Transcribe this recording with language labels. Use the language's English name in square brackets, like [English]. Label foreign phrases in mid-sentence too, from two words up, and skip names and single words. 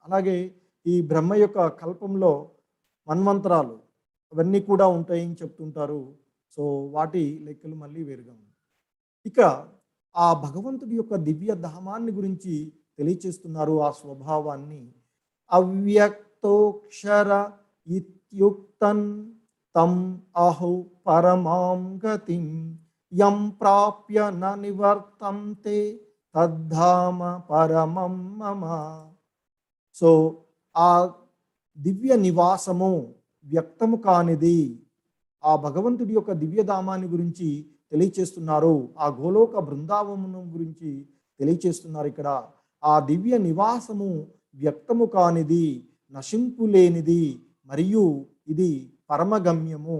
[Telugu] అలాగే ఈ బ్రహ్మ యొక్క కల్పంలో మన్వంతరాలు అవన్నీ కూడా ఉంటాయని చెప్తుంటారు. సో వాటి లెక్కలు మళ్ళీ వేరుగా ఉన్నాయి. ఇక ఆ భగవంతుడి యొక్క దివ్య ధామాన్ని గురించి తెలియచేస్తున్నారు, ఆ స్వభావాన్ని. [Sanskrit] అవ్యక్తోక్షర ఇత్యుక్తన్ తం అహు పరమాం గతిం యం ప్రాప్య న నివర్తంతే తద్ధామ పరమం మమ. [Telugu] సో ఆ దివ్య నివాసము వ్యక్తము కానిది, ఆ భగవంతుడి యొక్క దివ్యధామాన్ని గురించి తెలియచేస్తున్నారు. ఆ గోలోక బృందావనం గురించి తెలియచేస్తున్నారు ఇక్కడ. ఆ దివ్య నివాసము వ్యక్తము కానిది, నశింపు లేనిది, మరియు ఇది పరమగమ్యము.